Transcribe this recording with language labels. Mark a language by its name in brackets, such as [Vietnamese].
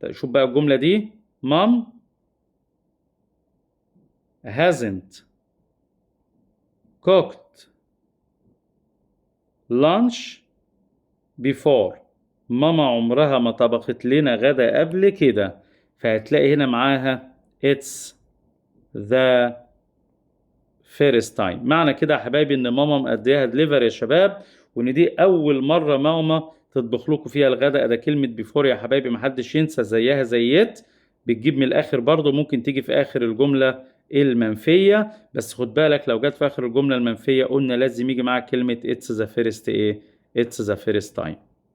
[Arabic] شوف بقى الجملة دي، [English] mom hasn't cooked lunch before، [Arabic] ماما عمرها ما طبخت لنا غدا قبل كده. فهتلاقي هنا معاها [English] it's the first time. [Arabic] معنى كده يا حبايبي ان ماما مأديها دليفر يا شباب، وان دي اول مرة ماما تطبخ لكم فيها الغداء. ده كلمة بيفور يا حبايبي محدش ينسى، زيها زيت بتجيب من الاخر برضو، ممكن تيجي في اخر الجملة المنفية، بس خد بالك لو جت في اخر الجملة المنفية قلنا لازم يجي معاها كلمة it's the first ايه، [English] it's the first time.